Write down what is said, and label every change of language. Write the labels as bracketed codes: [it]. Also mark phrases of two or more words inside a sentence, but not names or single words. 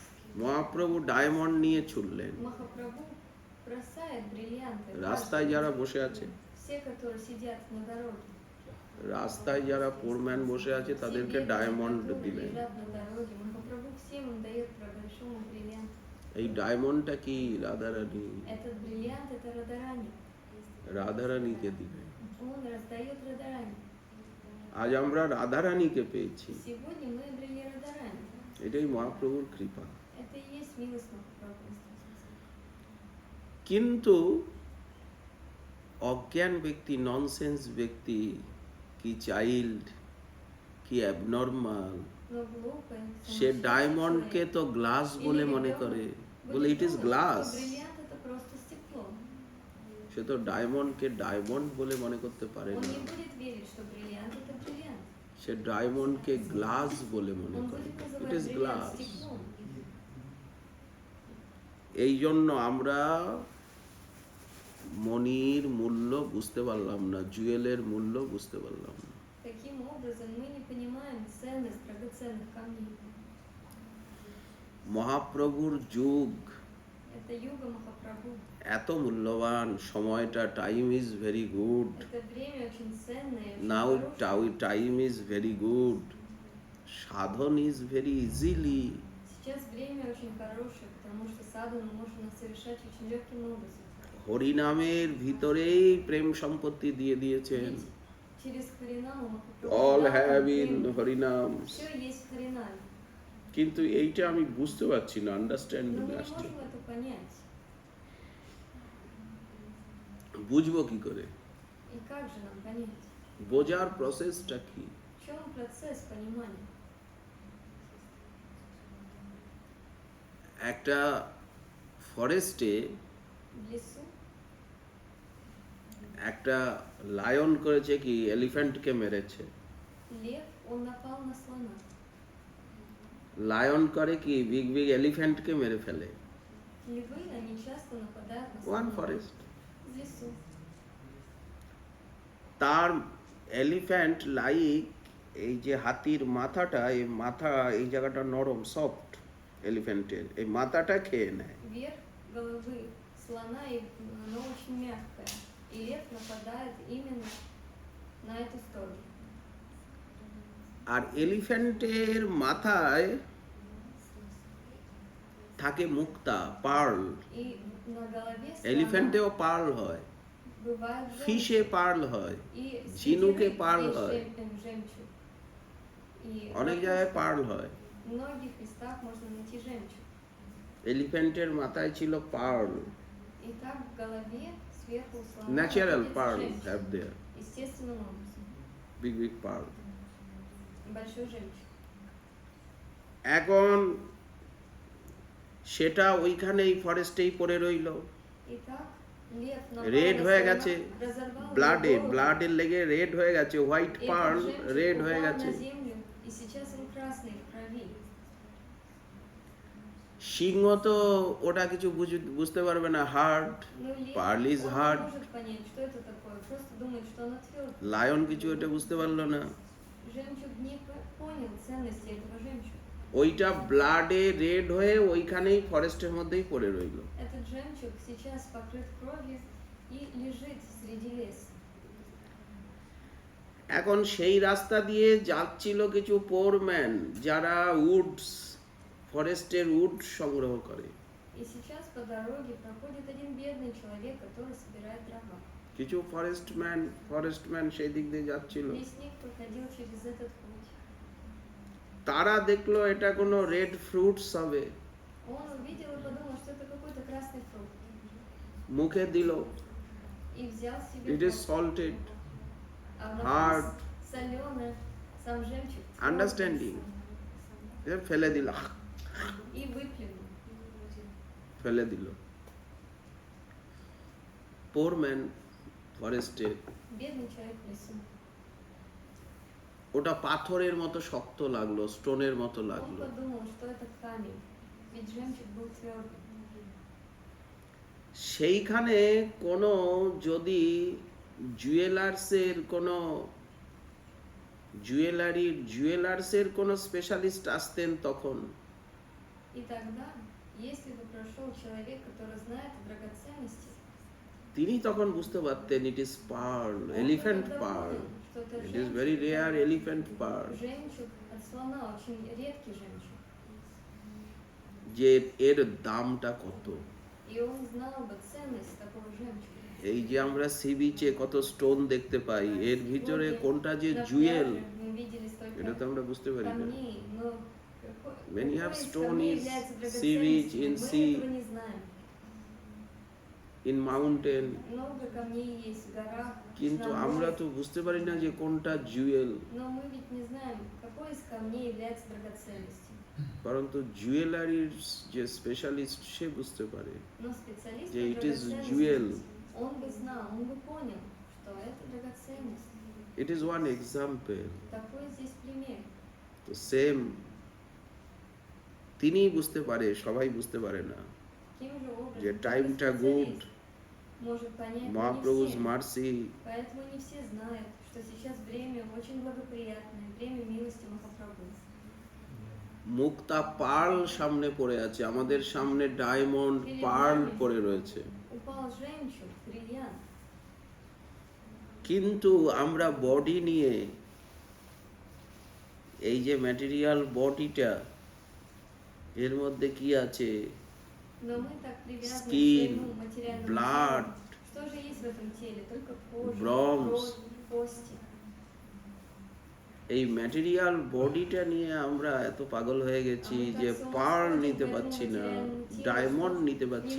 [bn] মহাপ্রভু ডায়মন্ড নিয়ে ছুটলেন। [ru] Махапрабху бросает бриллианты. [bn] রাস্তায় [ru] каждому. [bn] যারা বসে আছে, [ru] Все, которые сидят на дороге. [bn] রাস্তায় যারা পোরম্যান বসে আছে [ru] Все [bn] তাদেরকে [ru] бедные, [bn] ডায়মন্ড [ru] которые [bn] দিলেন। [ru] лежат на дороге. Махапрабху всем им дает по большому бриллианту. [bn] এই ডায়মন্ডটা কি? রাধারানী। [ru] Этот бриллиант это Радарани. [bn] রাধারানীকে দিলেন। [ru] Он раздает Радарани. [bn] আজ আমরা রাধারানীকে পেয়েছি। [ru] Сегодня мы обрели Радарани. [bn] এটাই মহাপ্রভুর কৃপা। [ru] Это и есть милость Махапрабху. [bn] কিন্তু অজ্ঞান ব্যক্তি, ননসেন্স ব্যক্তি, কি চাইল্ড, কি অ্যাবনর্মাল, [ru] Но глупый, [bn] সে [ru] сумасшедший [bn] ডায়মন্ডকে [ru] человек [bn] তো গ্লাস বলে মনে করে, বলে [ru] будет [en] it is [ru] думать, [bn] গ্লাস। [ru] что бриллиант это просто стекло. [bn] সে তো ডায়মন্ডকে ডায়মন্ড বলে মনে করতে পারে [ru] Он [bn] না, [ru] не будет верить, что бриллиант это бриллиант. [bn] সে ডায়মন্ডকে গ্লাস বলে মনে [ru] Он [bn] করে। [ru] будет [en] ইট [ru] называть [en] ইজ [ru] бриллиант [bn] গ্লাস। [ru] стеклом. [bn] এই জন্য আমরা মনির মূল্য বুঝতে পারলাম না, জুয়েলের মূল্য বুঝতে পারলাম না। [ru] Таким образом, мы не понимаем ценность драгоценных камней. [bn] মহাপ্রভুর যুগ [ru] Это юга Махапрабху. [bn] এত মূল্যবান, সময়টা, [en] time is very good. [ru] Это время очень ценное, очень [bn] নাও [ru] хорошее. [en] time is very good, সাধন is very easily। [ru] Сейчас время очень хорошее, потому что садхану можно совершать очень легким образом. [bn] হরিনামের ভিতরেই প্রেম সম্পত্তি দিয়ে দিয়েছেন। [ru] Ведь через Харинаму [en] অল [ru] Махапрабху [en] have in হরিনাম। [ru] все есть в Харинаме. [bn] কিন্তু এইটা আমি বুঝতে পারছি না, [ru] Но [bn] আন্ডারস্ট্যান্ডিং [ru] мы не [bn] আসছে। [ru] можем это понять. [bn] বুঝবো কি করে? [ru] И как же нам понять? [bn] বোঝার প্রসেসটা কি? [ru] В чем процесс понимания? [bn] একটা ফরেস্টে [ru] В лесу [bn] একটা লায়ন করেছে কি, এলিফ্যান্টকে মেরেছে। [ru] лев, он напал на слона. [bn] লায়ন করে কি, [en] big big [bn] এলিফ্যান্টকে মেরে ফেলে। [ru] Львы, они часто нападают на [en] ওয়ান [ru] слона. [bn] ফরেস্ট। [ru] В лесу. [bn] তার এলিফ্যান্ট লাইক, এই যে হাতির মাথাটা, এই মাথা, এই জায়গাটা নরম, সফট এলিফ্যান্টের, এই মাথাটা খেয়ে নেয়। [ru] Верх головы слона, оно очень мягкое. И лев нападает именно на эту сторону. [bn] আর এলিফ্যান্টের মাথায় থাকে মুক্তা, পার্ল। [ru] И на голове слона [bn] এলিফ্যান্টেও পার্ল হয়, [ru] бывает [bn] ফিশে পার্ল হয়, [ru] и [bn] ঝিনুকে [ru] среди рыб [bn] পার্ল [ru] есть [bn] হয়, [ru] жемчуг. И [bn] অনেক [ru] на [bn] জায়গায় পার্ল হয়। [ru] многих местах можно найти жемчуг. [bn] এলিফ্যান্টের মাথায় ছিল পার্ল, [ru] И так в голове сверху у слона [bn] ন্যাচারাল [ru] находится [bn] পার্ল [ru] жемчуг. [en] have there, [ru] Естественным образом. [en] big big pearl. [ru] Большой жемчуг. [bn] এখন সেটা ওইখানেই ফরেস্টেই পড়ে রইল, [ru] Итак, лев [bn] রেড [ru] напал на [bn] হয়ে [ru] слона, [bn] গেছে, [ru] разорвал [bn] ব্লাডে, [ru] его голову. [bn] ব্লাডের লেগে রেড হয়ে গেছে, হোয়াইট [ru] Этот [bn] পার্ল [ru] жемчуг [bn] রেড হয়ে [ru] упал [bn] গেছে। [ru] на землю, и сейчас он красный в крови. [bn] সিংহ তো ওটা কিছু বুঝতে পারবে না, হার্ড, [ru] Но лев, [en] Pearl is [ru] он [en] hard. [ru] не может понять, что это такое, просто думает, что оно твердое. [bn] লায়ন কিছু এটা বুঝতে পারলো না। [ru] Жемчуг не понял ценности этого жемчуга. [bn] ওইটা ব্লাডে রেড হয়ে ওইখানেই ফরেস্টের মধ্যেই পড়ে রইল। [ru] Этот жемчуг сейчас покрыт кровью и лежит среди леса. [bn] এখন সেই রাস্তা দিয়ে যাচ্ছিল কিছু পোরম্যান, যারা উডস, ফরেস্টের উড সংগ্রহ করে। [ru] И сейчас по дороге проходит один бедный человек, который собирает дрова. [bn] কিছু ফরেস্টম্যান সেই দিক দিয়ে যাচ্ছিল। [ru] Лесник проходил через этот путь. [bn] তারা দেখলো এটা কোনো [en] red fruits [bn] হবে। [ru] Он увидел и подумал, что это какой-то красный фрукт. [bn] মুখে দিল, [ru] И взял себе [en] it is [ru] в рот. [en] salted, [ru] А на [en] hard, [ru] вкус соленый, сам жемчуг. [bn] understanding. এ ফেলে দিল, [ru] И выплюнул. [bn] ফেলে দিল। [en] Poor man forested, [ru] Бедный человек в лесу. [bn] ওটা পাথরের মতো শক্ত লাগলো, স্টোনের মতো [ru] Он [bn] লাগলো। [ru] подумал, что это камень, ведь жемчуг был твердый. [bn] সেইখানে কোনো যদি জুয়েলার্সের কোনো জুয়েলার্সের কোনো স্পেশালিস্ট আসতেন তখন [ru] И тогда, если бы прошел человек, который знает о драгоценности, [bn] তিনি তখন বুঝতে পারতেন [en] it is pearl, [ru] он бы [bn] এলিফ্যান্ট [ru] тогда [bn] পার্ল, [ru] понял, что это [en] it is very rare [ru] жемчуг, [en] elephant pearl, [ru] жемчуг от слона, очень редкий жемчуг. [bn] যে এর দামটা কত। [ru] И он знал бы ценность такого жемчуга. [bn] এই যে আমরা সি বিচে কত স্টোন দেখতে পাই, এর ভিতরে [ru] Сегодня [bn] কোনটা যে [ru] на [bn] জুয়েল [ru] пляже мы видели столько [bn] এটা তো আমরা বুঝতে পারি না। [ru] камней, но [en] When you have [ru] какой из [en] stone [ru] камней [en] is [ru] является [en] sea beach, [ru] драгоценностью, [en] in [ru] мы [en] sea, [ru] этого не знаем. [en] in mountain, [ru] Много камней есть в горах, [bn] কিন্তু [ru] на [bn] আমরা [ru] море, [bn] তো বুঝতে পারি না যে কোনটা জুয়েল। [ru] но мы ведь не знаем, какой из камней является драгоценностью. [bn] পরন্তু জুয়েলারির যে স্পেশালিস্ট সে বুঝতে পারে [ru] Но специалист [bn] যে [ru] по [en] it is jewel. [ru] драгоценности, он бы знал, он бы понял, что это драгоценность. [en] it is one example. [ru] Такой здесь пример. [bn] তো সেম তিনি বুঝতে পারে, সবাই বুঝতে পারে না [ru] Каким же образом [bn] যে [ru] только [bn] টাইমটা গুড, [ru] специалист может понять, но не [bn] মহাপ্রভু's [ru] все. [bn] মার্সি, [ru] Поэтому не все знают, что сейчас время очень благоприятное, время милости Махапрабху. [bn] মুক্তা পার্ল সামনে পড়ে আছে, আমাদের সামনে [en] diamond pearl [bn] পড়ে রয়েছে, [ru] Упал жемчуг, бриллиант, [bn] কিন্তু আমরা বডি নিয়ে এই যে ম্যাটেরিয়াল বডিটা এর মধ্যে কি আছে, [ru] но мы так привязаны [en] Skin, [ru] к своему материальному [en] blood, [ru] телу. Что же есть в этом теле? Только кожа, [en] bronze. [ru] кровь, кости. [bn] এই ম্যাটেরিয়াল বডিটা নিয়ে আমরা এত পাগল হয়ে গেছি যে পার্ল নিতে পারছি না, ডায়মন্ড নিতে পারছি